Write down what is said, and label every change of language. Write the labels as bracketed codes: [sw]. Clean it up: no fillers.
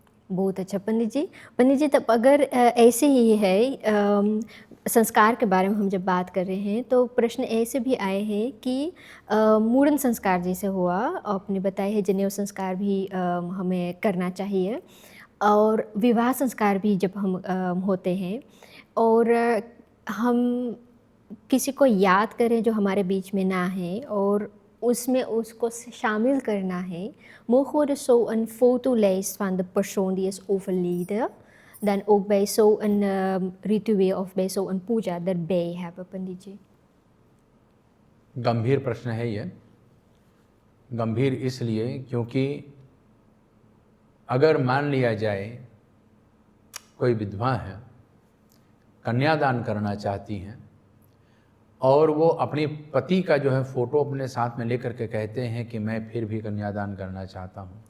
[hi] बहुत अच्छा पंडित जी, तब अगर ऐसे ही है, संस्कार के बारे में हम जब बात कर रहे हैं तो प्रश्न ऐसे भी आए हैं कि मूढ़न संस्कार जैसे हुआ, आपने बताया है जनेऊ संस्कार भी हमें करना चाहिए, और विवाह संस्कार भी जब हम होते हैं और हम किसी को याद करें जो हमारे बीच में ना है और उसमें उसको शामिल करना है. [nl] Mogen we dus zo een fotolijst van de persoon die is overleden, dan ook bij zo'n ritueel of bij zo'n puja erbij hebben, पंडित जी? [hi] गंभीर प्रश्न है ये। गंभीर इसलिए क्योंकि अगर मान लिया जाए कोई विधवा है, कन्यादान करना चाहती हैं और वो अपने पति का जो है फ़ोटो अपने साथ में लेकर के कहते हैं कि मैं फिर भी कन्यादान करना चाहता हूँ,